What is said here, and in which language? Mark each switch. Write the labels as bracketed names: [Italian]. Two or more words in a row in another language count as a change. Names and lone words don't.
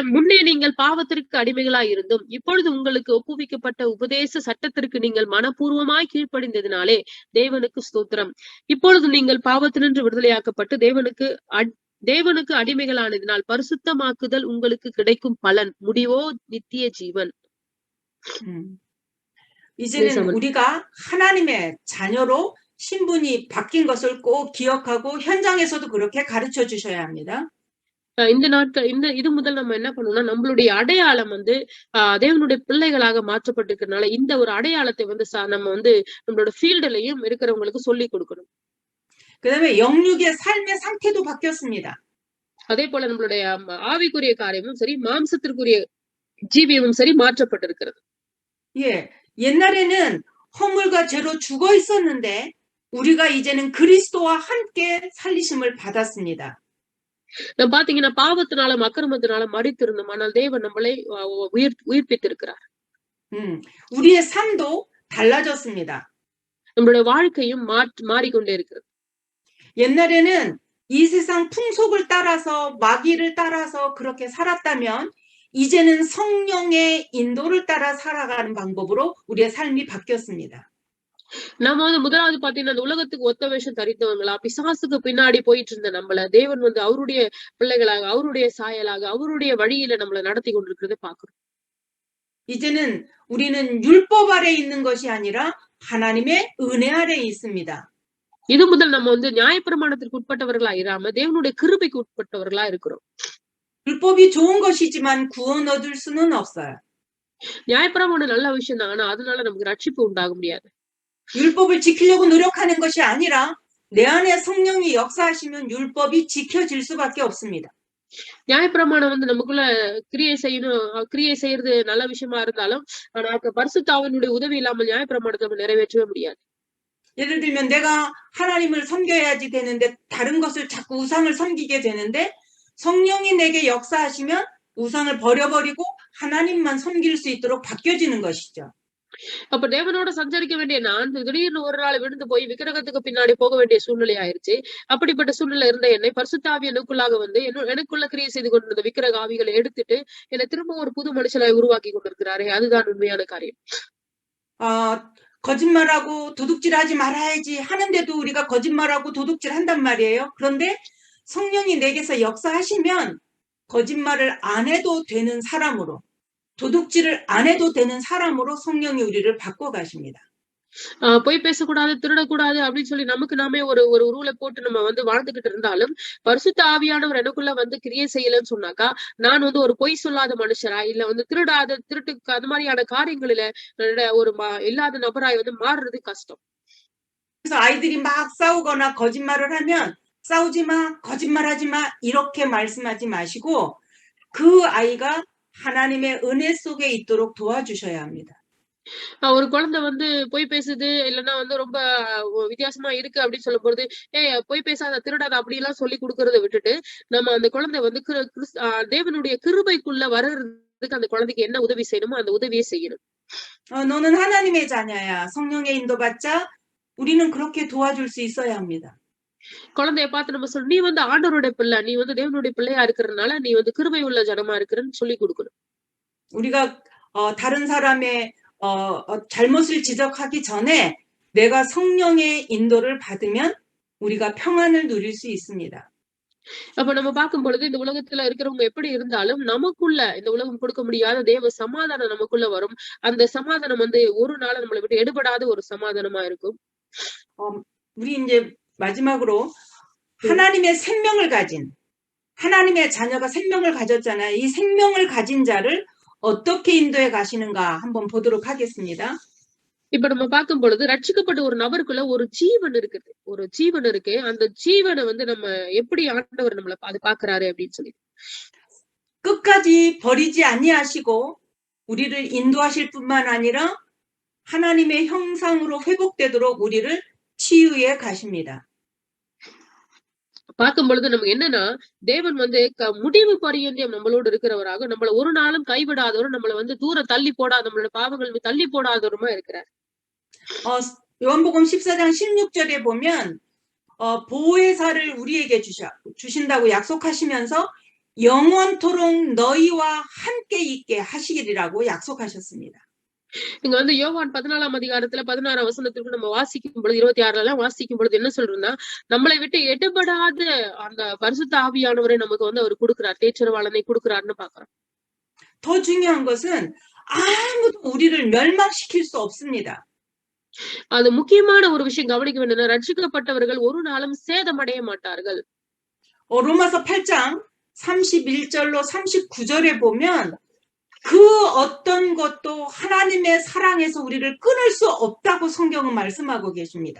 [Tamil] முன்னே நீங்கள் பாவத்திற்கு அடிமைகளாய் இருந்தும் இப்பொழுது உங்களுக்கு ஒப்புவிக்கப்பட்ட உபதேச சட்டத்திற்கு நீங்கள் மனப்பூர்வமாய் கீழ்ப்படிந்ததினாலே தேவனுக்கு ஸ்தோத்திரம். இப்பொழுது நீங்கள் பாவத்தினின்று விடுதலையாக்கப்பட்டு தேவனுக்கு அடிமைகளானதினால் பரிசுத்தமாக்குதல் உங்களுக்கு கிடைக்கும் பலன் முடிவோ நித்திய ஜீவன். [Korean] 이제는 우리가 하나님의 자녀로 신분이 바뀐 것을 꼭 기억하고 현장에서도 그렇게 가르쳐 주셔야 합니다. [Tamil] இந்த நாட்கள் இது முதல் நம்ம என்ன பண்ணணும்னா, நம்மளுடைய அடையாளம் வந்து தேவனுடைய பிள்ளைகளாக மாற்றப்பட்டிருக்கிறதுனால, இந்த ஒரு அடையாளத்தை வந்து நம்ம வந்து நம்மளோட ஃபீல்டுலயும் இருக்கிறவங்களுக்கு சொல்லிக் கொடுக்கணும். [Korean] 그다음에 영육의 삶의 상태도 바뀌었습니다. [Tamil] அதே போல நம்மளுடைய ஆவிக்குரிய காரியமும் சரி, மாம்சத்திற்குரிய ஜீவியமும் சரி மாற்றப்பட்டிருக்கிறது. [Korean] 예. 옛날에는 허물과 죄로 죽어 있었는데 우리가 이제는 그리스도와 함께 살리심을 받았습니다. [Tamil] நம்ம பாத்தீங்கன்னா பாவத்தினாலும் அக்கிரமத்தினாலும் மரித்திருந்தோம். ஆனால் தேவன் நம்மளை உயிர்ப்பித்திருக்கிறார். [Korean] 우리의 삶도 달라졌습니다. [Tamil] நம்மளுடைய வாழ்க்கையும் மாறிக்கொண்டே இருக்கிறது. [Korean] 옛날에는 이 세상 풍속을 따라서 마귀를 따라서 그렇게 살았다면 이제는 성령의 인도를 따라 살아가는 방법으로 우리의 삶이 바뀌었습니다. [Tamil] நம்ம வந்து முதலாவது பாத்தீங்கன்னா அந்த உலகத்துக்கு ஒத்த வேஷம் தரித்தவங்களா பிசாசுக்கு பின்னாடி போயிட்டு இருந்த நம்மள தேவன் வந்து அவருடைய பிள்ளைகளாக அவருடைய சாயலாக அவருடைய வழியில நம்மள நடத்தி கொண்டிருக்கிறத பாக்குறோம். [Korean] 이제는 우리는 율법 아래 있는 것이 아니라 하나님의 은혜 아래 있습니다. [Tamil] இது முதல் நம்ம வந்து நியாயப்பிரமாணத்திற்கு உட்பட்டவர்களா இராம தேவனுடைய கிருபைக்கு உட்பட்டவர்களா இருக்கிறோம். [Korean] 율법이 좋은 것이지만 구원 얻을 수는 없어요. [Tamil] நியாயப்பிரமாணம் நல்ல விஷயம் தான். ஆனா அதனால நமக்கு ரட்சிப்பு உண்டாக முடியாது. [Korean] 율법을 지키려고 노력하는 것이 아니라 내 안에 성령이 역사하시면 율법이 지켜질 수밖에 없습니다. [Tamil] நியாயப்பிரமாணம் வந்து நமக்குள்ள கிரியை செய்யறது நல்ல விஷயமா இருந்தாலும் ஆனா பரிசுத்த ஆவியினுடைய உதவி இல்லாமல் நியாயப்பிரமாணத்தை நம்ம நிறைவேற்றவே முடியாது. [Korean] 예를 들면 내가 하나님을 섬겨야지 되는데 다른 것을 자꾸 우상을 섬기게 되는데 성령이 내게 역사하시면 우상을 버려버리고 하나님만 섬길 수 있도록 바뀌어지는 것이죠. [Tamil] அப்ப தேவனோட சஞ்சரிக்க வேண்டிய நான் திடீர்னு ஒரு நாள் விழுந்து போய் விக்கிரகத்துக்கு பின்னாடி போக வேண்டிய சூழ்நிலை ஆயிருச்சு. அப்படிப்பட்ட சூழ்நிலை இருந்த என்னை பரிசுத்த ஆவி எனக்குள்ளாக வந்து எனக்குள்ள கிரியை செய்து கொண்டிருந்த விக்கிரக ஆவிகளை எடுத்துட்டு என்னை திரும்ப ஒரு புது மனுஷனை உருவாக்கி கொண்டிருக்கிறாரே, அதுதான் உண்மையான காரியம். [Korean] 거짓말하고 도둑질하지 말아야지 하는데도 우리가 거짓말하고 도둑질한단 말이에요. 그런데 성령이 내게서 역사하시면 거짓말을 안 해도 되는 사람으로, 도둑질을 안 해도 되는 사람으로 성령이 우리를 바꿔 가십니다. [Tamil] பொய் பேசக்கூடாது, திருடக்கூடாது அப்படின்னு சொல்லி நமக்கு நாமே ஒரு ரூலை போட்டு நம்ம வந்து வாழ்ந்துகிட்டு இருந்தாலும் பரிசுத்த ஆவியானவர் எனக்குள்ள வந்து கிரியை செய்யலன்னு சொன்னாக்கா நான் வந்து ஒரு பொய் சொல்லாத மனுஷரா இல்ல வந்து திருட்டுக்கு அது மாதிரியான காரியங்களில ஒரு இல்லாத நபராய் வந்து மாறுறது கஷ்டம். [Korean] 그래서 아이들이 막 싸우거나 거짓말을 하면 싸우지 마, 거짓말하지 마 이렇게 말씀하지 마시고 그 아이가 하나님의 은혜 속에 있도록 도와주셔야 합니다. [Tamil] ஒரு குழந்தை வந்து பொய் பேசுது இல்லைன்னா வந்து ரொம்ப வித்தியாசமா இருக்கு அப்படின்னு சொல்லும் பொழுது பொய் பேசாத திருடாத அப்படி எல்லாம் சொல்லி கொடுக்கறத விட்டுட்டு நம்ம அந்த குழந்தை வந்து தேவனுடைய கிருபைக்குள்ள வர்றதுக்கு அந்த குழந்தைக்கு என்ன உதவி செய்யணுமோ அந்த உதவியை செய்யணும். [Korean] 너는 하나님의 자녀야. 성령의 인도받자. 우리는 그렇게 도와줄 수 있어야 합니다. [Tamil] குழந்தைய பார்த்து நம்ம சொல்ல நீ வந்து ஆண்டவருடைய பிள்ளை, நீ வந்து தேவனுடைய பிள்ளையா இருக்கிறதுனால நீ வந்து கிருபை உள்ள ஜனமா இருக்கிறன்னு சொல்லி கொடுக்கணும். [Korean] 우리가 다른 사람의 잘못을 지적하기 전에 내가 성령의 인도를 받으면 우리가 평안을 누릴 수 있습니다. [Tamil] அப்ப நம்ம பார்க்கும் பொழுது இந்த உலகத்துல இருக்கிறவங்க எப்படி இருந்தாலும் நமக்குள்ள இந்த உலகம் கொடுக்க முடியாத தேவ சமாதானம் நமக்குள்ள வரும். அந்த சமாதானம் வந்து ஒரு நாள் நம்மளை விட்டு எடுபடாத ஒரு சமாதானமா இருக்கும். [Korean] 우리 이제 마지막으로 하나님의 생명을 가진 하나님의 자녀가 생명을 가졌잖아요. 이 생명을 가진 자를 어떻게 인도해 가시는가 한번 보도록 하겠습니다. [Tamil] இப்ப நம்ம பார்க்கும் பொழுது ரட்சிக்கப்பட்ட ஒரு நபருக்குள்ள ஒரு ஜீவன் இருக்குது. ஒரு ஜீவன் இருக்கு. அந்த ஜீவனை வந்து நம்ம எப்படி ஆண்டவர் நம்மள அது பாக்குறாரு அப்படின்னு சொல்லி [Korean] 끝까지 버리지 아니하시고 우리를 인도하실 뿐만 아니라 하나님의 형상으로 회복되도록 우리를 치유해 가십니다. [Tamil] பார்க்கும் பொழுது நமக்கு என்னன்னா தேவன் வந்து முடிவு பரியந்தம் நம்மளோடு இருக்கிறவராக நம்மள ஒரு நாளும் கைவிடாதவரும் நம்மள வந்து தூரம் தள்ளி போடாத நம்மளோட பாவங்கள் தள்ளி போடாதவருமா இருக்கிறார். [Korean] 요한복음 14장 16절에 보면 보혜사를 우리에게 주신다고 약속하시면서 영원토록 너희와 함께 있게 하시리라고 약속하셨습니다. [Tamil] இங்க வந்து யோவான் 14ஆம் அதிகாரத்துல 16ஆம் வசனத்திற்கு நம்ம வாசிக்கும் பொழுது 26 வாசிக்கும் பொழுது என்ன சொல்றோம்னா நம்மளை விட்டு எடுபடாத அந்த பரிசுத்த ஆவியானவரை நமக்கு வந்து அவர் கொடுக்கிறார், தேற்றரவாளனை கொடுக்கிறார்னு பாக்குறோம். [Korean] 더 중요한 것은 아무도 우리를 멸망시킬 수 없습니다. [Tamil] அது முக்கியமான ஒரு விஷயம் கவனிக்க வேண்டியது ரட்சிக்கப்பட்டவர்கள் ஒரு நாளும் சேதமடைய மாட்டார்கள். [Korean] 로마서 8장 31절로 39절에 보면 그 어떤 것도 하나님의 사랑에서 우리를 끊을 수 없다고 성경은 말씀하고 계십니다.